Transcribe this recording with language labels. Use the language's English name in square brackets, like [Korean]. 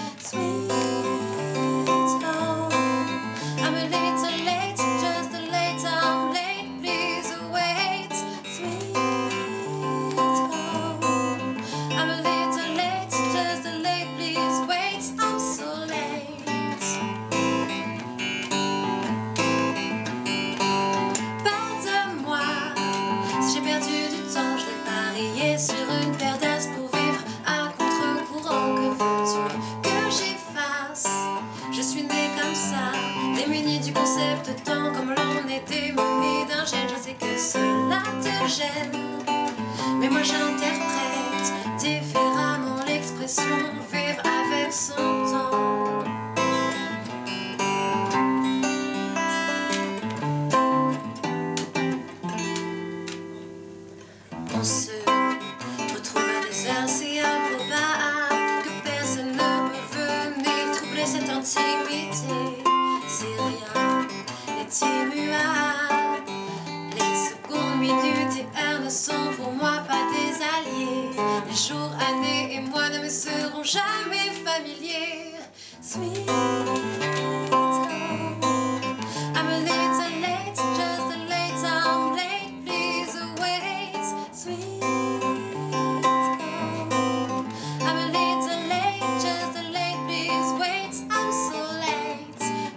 [English] Sweet home, I'm a little late, just a late, I'm late, please wait. Sweet home, I'm a little late, just a late, please wait, I'm so late. [French] Pardonne-moi si j'ai perdu du temps, je l'ai parié sur une paire d'as pour vivre à contre-courant. Que veux-tu que j'efface? Je suis née comme ça, démunie du concept de temps, comme l'on est démunie d'un gène. Je sais que cela te gêne, mais moi j'interprète différemment l'expression vivre avec son temps. On se retrouve à des heures si improbables que personne ne peut venir troubler cette intimité. Si rien n'est immuable, les secondes, minutes et heures ne sont pour moi pas des alliés. Les jours, années et mois ne me seront jamais familiers. [English] Sweet home, I'm a little late, just a late, I'm late, please wait. Sweet home, I'm a little late, just a late, please wait, I'm so late.